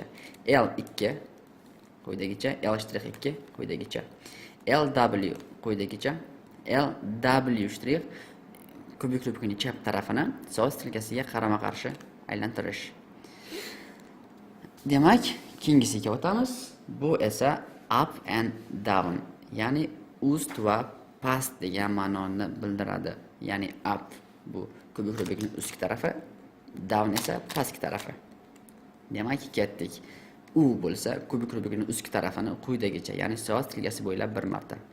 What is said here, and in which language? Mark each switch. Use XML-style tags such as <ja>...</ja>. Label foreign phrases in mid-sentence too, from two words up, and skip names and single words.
<uz>L2 quyidagicha, L shtrix 2 quyidagicha. LW quyidagicha. LW shtrix kubik Rubikning chap tarafini so'z tilkasiga qarama-qarshi aylantirish. Demak, keyingisiga o'tamiz. Bu esa</uz> <en>up and down,</en> <uz>ya'ni ust va past degan ma'noni bildiradi. Ya'ni up bu kubik Rubikning ustki tarafi, down esa pastki tarafi. Demak, ketdik. U bo'lsa, kubik Rubikning ustki tarafini quyidagicha, ya'ni so'z tilkasi bo'ylab bir marta.</uz>